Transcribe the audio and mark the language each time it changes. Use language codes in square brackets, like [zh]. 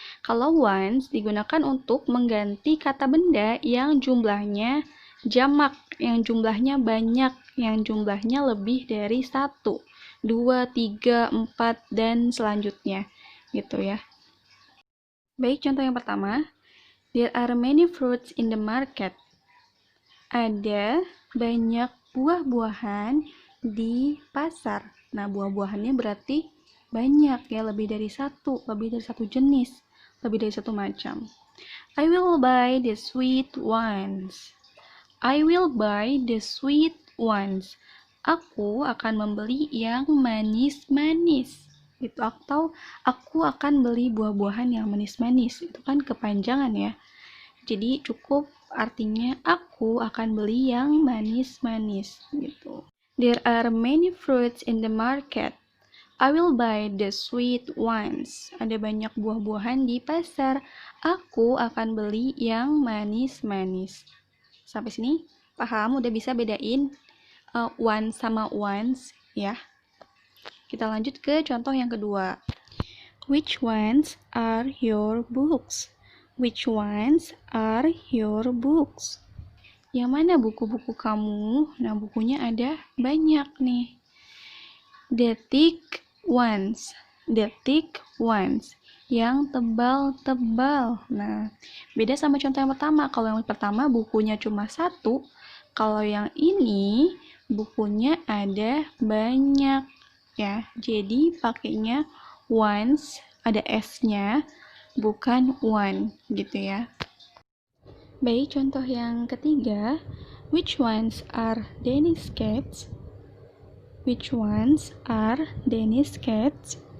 [id] Kalau once digunakan untuk mengganti kata benda yang jumlahnya jamak, yang jumlahnya banyak, yang jumlahnya lebih dari satu, dua, tiga, empat, dan selanjutnya. Gitu ya. Baik, contoh yang pertama. [en] There are many fruits in the market. [id] Ada banyak buah-buahan di pasar. Nah, buah-buahannya berarti banyak ya, lebih dari satu jenis, lebih dari satu macam. [en] I will buy the sweet ones. I will buy the sweet ones. [id] Aku akan membeli yang manis-manis. Itu atau aku akan beli buah-buahan yang manis-manis. Itu kan kepanjangan ya. Jadi cukup artinya aku akan beli yang manis-manis gitu. [en] There are many fruits in the market. I will buy the sweet ones. [id] Ada banyak buah-buahan di pasar. Aku akan beli yang manis-manis. Sampai sini paham? Udah bisa bedain one sama ones ya. Kita lanjut ke contoh yang kedua. [en] Which ones are your books? Which ones are your books? [id] Yang mana buku-buku kamu? Nah, bukunya ada banyak nih. [en] The thick ones. The thick ones. [id] Yang tebal-tebal. Nah, beda sama contoh yang pertama. Kalau yang pertama bukunya cuma satu. Kalau yang ini bukunya ada banyak. Ya, jadi pakainya ones, ada S-nya, bukan one, gitu ya. Baik, contoh yang ketiga. [en] Which ones are Danish cats? Which ones are Danish cats?